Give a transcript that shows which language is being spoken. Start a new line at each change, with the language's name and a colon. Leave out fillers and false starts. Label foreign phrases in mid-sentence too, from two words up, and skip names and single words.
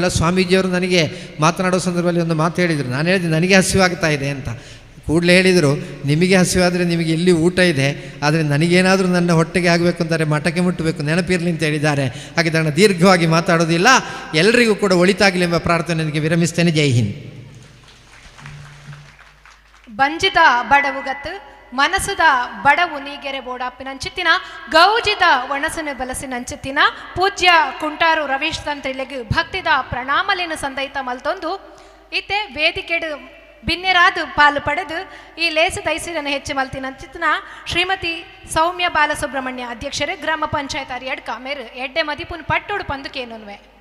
Kannada: ಸ್ವಾಮೀಜಿಯವರು ನನಗೆ ಮಾತನಾಡೋ ಸಂದರ್ಭದಲ್ಲಿ ಒಂದು ಮಾತು ಹೇಳಿದರು. ನಾನು ಹೇಳಿದೆ ನನಗೆ ಹಸಿವಾಗ್ತಾ ಇದೆ ಅಂತ. ಕೂಡಲೇ ಹೇಳಿದರು, ನಿಮಗೆ ಹಸಿವಾದರೆ ನಿಮಗೆ ಇಲ್ಲಿ ಊಟ ಇದೆ, ಆದರೆ ನನಗೇನಾದರೂ ನನ್ನ ಹೊಟ್ಟೆಗೆ ಆಗಬೇಕು ಅಂತಾರೆ ಮಠಕ್ಕೆ ಮುಟ್ಟಬೇಕು, ನೆನಪಿರಲಿ ಅಂತ ಹೇಳಿದ್ದಾರೆ. ಹಾಗೆ ನಾನು ದೀರ್ಘವಾಗಿ ಮಾತಾಡೋದಿಲ್ಲ. ಎಲ್ಲರಿಗೂ ಕೂಡ ಒಳಿತಾಗಲಿ ಎಂಬ ಪ್ರಾರ್ಥನೆ ನನಗೆ ವಿರಮಿಸ್ತೇನೆ. ಜೈ ಹಿಂದ್.
Tulu: ಬಂಜಿದ ಬಡವುಗತ್ತು ಮನಸ್ಸುದ ಬಡವು ನೀಗೆರೆ ಬೋಡಾಪಿನಂಚಿತ್ತಿನ ಗೌಜಿದ ಒಣಸನು ಬಲಸಿನಂಚಿತ್ತಿನ ಪೂಜ್ಯ ಕುಂಟಾರು ರವೀಶ್ ತಂತ್ರಿಲೆಗ್ ಭಕ್ತಿದ ಪ್ರಣಾಮಲಿನ ಸಂದೈತ ಮಲ್ತೊಂದು ಇತ್ತೆ ವೇದಿಕೆಡು ಬಿನ್ನೆರಾದು ಪಾಲು ಪಡೆದು ಈ ಲೇಸು ದೈಸಿರನ್ನು ಹೆಚ್ಚು ಮಲ್ತಿನಂಚಿತ್ತಿನ ಶ್ರೀಮತಿ ಸೌಮ್ಯ ಬಾಲಸುಬ್ರಹ್ಮಣ್ಯ ಅಧ್ಯಕ್ಷರು ಗ್ರಾಮ ಪಂಚಾಯತ್ ಅರಿಯಡ್ ಕಾಮೇರು ಎಡ್ಡೆ ಮದಿಪುನ್ ಪಟ್ಟೋಡು ಪಂದುಕೇನುವೆ.